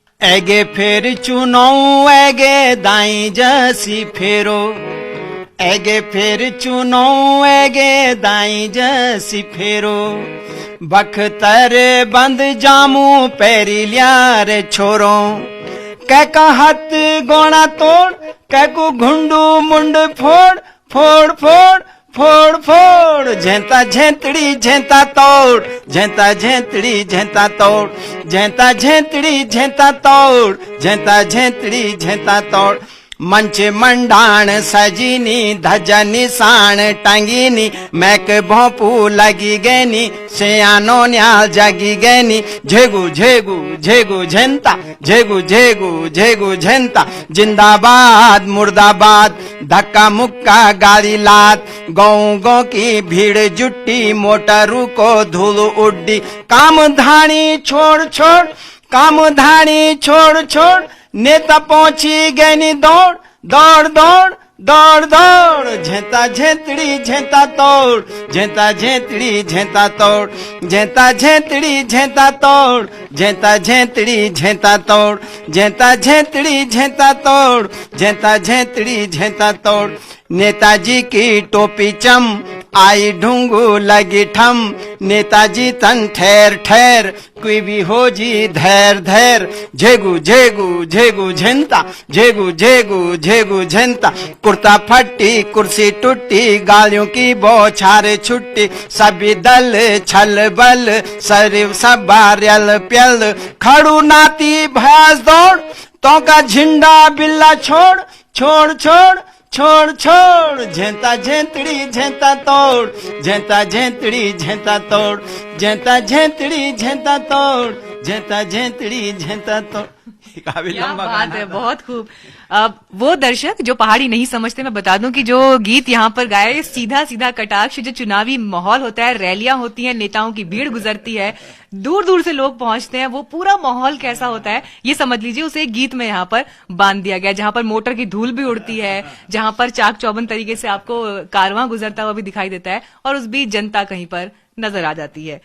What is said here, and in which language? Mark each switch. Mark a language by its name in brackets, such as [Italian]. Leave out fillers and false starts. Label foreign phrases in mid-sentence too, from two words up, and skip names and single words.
[Garhwali] ऐगे फिर चुनो ऐगे दाई जसी फेरो, ऐगे फिर चुनो ऐगे दाई जसी फेरो, बख्तर बंद जामू पैरी लिया रे छोरो, कै का हाथ गोना तोड़, कै को घुंडू मुंड फोड़, फोड़ फोड़ फोड़ फोड़, झेंता झेंतड़ी झेंता तोड़, झेंता झेंतड़ी झेंता तोड़, झेंता झेंतड़ी झेंता तोड़, झेंता झेंतड़ी झेंता तोड़, मंच मंडाण सजीनी धजा निशान टंगीनी, मैक भोंपू लगी गैनी, सियानो न्याल जगी गैनी, झेगू झेगू झेगू झेंता, झेगू झेगू झेगू झेंता, जिंदाबाद मुर्दाबाद, धक्का मुक्का गाड़ी लात, गाँव गाँव की भीड़ जुट्टी, मोटरू को धूल उड्डी, काम धानी छोड़ छोड़, काम धानी छोड़ छोड़, नेता पहुंची गैनी दौड़, दौड़ दौड़ दौड़ दौड़, झेंता झेंतड़ी झेंता तोड़, झेंता झेंतड़ी झेंता तोड़, झेंता झेंतड़ी झेंता तोड़, झेंता झेंतड़ी झेंता तोड़, झेंता झेंतड़ी झेंता तोड़, झेंता झेंतड़ी झेंता तोड़, नेताजी की टोपी चम आई ढूंगू लगी ठम, नेताजी तन ठहर ठहर कोई भी हो जी धैर धैर, झेगू झेगू झेगू झेंता, झेगू झेगू झेगू झेंता, कुर्ता फट्टी कुर्सी टूटी, गालियों की बौछार छुट्टी, सभी दल छल बल सरिव सब बारियल प्यल, खड़ू नाती भैंस दौड़, तो का झिंडा बिल्ला छोड़, छोड़ छोड़ छोड़ छोड़, झेंता झेंतड़ी झेंता तोड़, झेंता झेंतड़ी झेंता तोड़, झेंता झेंतड़ी झेंता तोड़, झेंता झेंतड़ी झेंता तोड़। [Hindi] काफी लंबा बात है, बहुत खूब। वो दर्शक जो पहाड़ी नहीं समझते, मैं बता दूं कि जो गीत यहाँ पर गाए, सीधा सीधा कटाक्ष, जो चुनावी माहौल होता है, रैलियां होती हैं, नेताओं की भीड़ गुजरती है, दूर दूर से लोग पहुंचते हैं, वो पूरा माहौल कैसा होता है ये समझ लीजिए, उसे एक गीत में यहाँ पर बांध दिया गया, जहां पर मोटर की धूल भी उड़ती है, जहां पर चाक चौबंद तरीके से आपको कारवां गुजरता हुआ भी दिखाई देता है, और उस बीच जनता कहीं पर नजर आ जाती है।